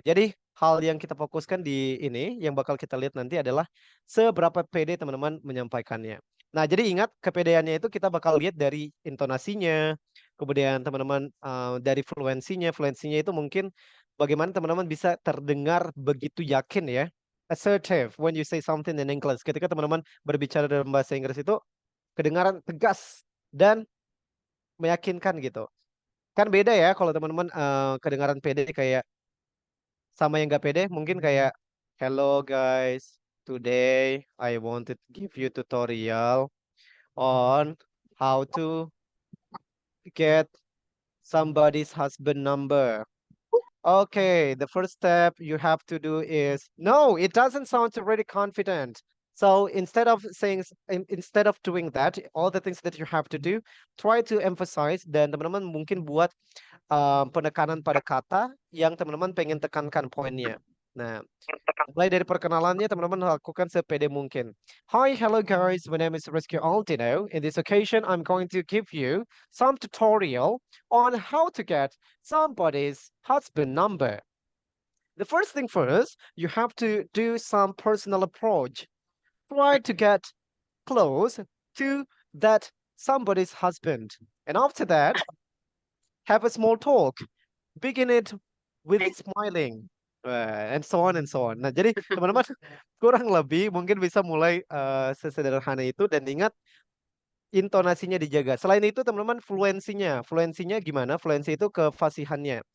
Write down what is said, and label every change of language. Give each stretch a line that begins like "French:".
Indonesian: Jadi hal yang kita fokuskan di ini yang bakal kita lihat nanti adalah seberapa pede teman-teman menyampaikannya. Nah, jadi ingat kepedeannya itu kita bakal lihat dari intonasinya, kemudian teman-teman dari fluensinya. Fluensinya itu mungkin bagaimana teman-teman bisa terdengar begitu yakin ya.
English: Assertive when you say something in English.
Indonesian: Ketika teman-teman berbicara dalam bahasa Inggris itu kedengaran tegas dan meyakinkan gitu. Kan beda ya kalau teman-teman kedengaran pede kayak sama yang gak pede mungkin kayak
English: hello guys, today I wanted to give you tutorial on how to get somebody's husband number. Okay, the first step you have to do is no, it doesn't sound really confident. So instead of saying instead of doing that, all the things that you have to do, try to emphasize
Indonesian: dan teman-teman mungkin buat penekanan pada kata yang teman-teman pengen tekankan poinnya. Nah, mulai dari perkenalannya teman-teman lakukan sepede mungkin.
English: Hi, hello guys, my name is Rizky Altino. In this occasion, I'm going to give you some tutorial on how to get somebody's husband number. The first thing first, you have to do some personal approach. Try to get close to that somebody's husband. And after that, have a small talk. Begin it with smiling. And so on and so on.
Indonesian: Nah, jadi teman-teman kurang lebih mungkin bisa mulai sesederhana itu dan ingat intonasinya dijaga. Selain itu teman-teman fluensinya. Fluensinya gimana? Fluensi itu kefasihannya.